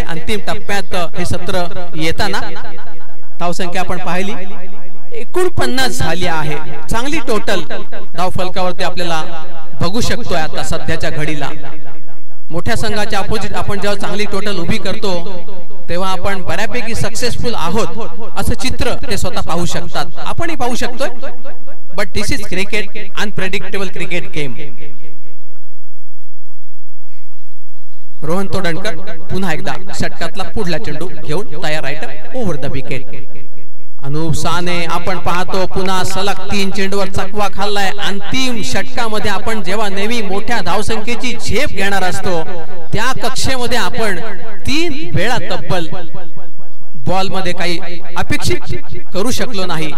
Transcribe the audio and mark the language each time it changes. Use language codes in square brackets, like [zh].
[mr] अंतिम टप्प्यात हे सत्र येताना धावसंख्या आपण पाहिली 49 झाली आहे। चांगली टोटल धावफलकावरती आपल्याला बघू शकतोय आता सध्याच्या घडीला। मोठ्या संघाच्या अपोजिट आपण जेव्हा चांगली टोटल उभी करतो तेव्हा आपण बऱ्यापैकी सक्सेसफुल आहोत असं चित्र ते स्वतः पाहू शकतात, आपणही पाहू शकतोय. [en] But this is cricket, unpredictable cricket game. [mr] Rohan Todankar पुन्हा एकदा षटकातला पुढला चेंडू घेऊन तयार right over the wicket. Anup Sane आपण पाहतो पुन्हा सलग 3 चेंडूवर चकवा खाल्लाय. अंतिम षटकामध्ये आपण जेव्हा नेहमी मोठ्या धावसंख्येची झेप घेणार असतो त्या कक्षेमध्ये आपण 3 वेळा तब्बल बॉल मध्ये काही अपेक्षित करू शकलो नाही.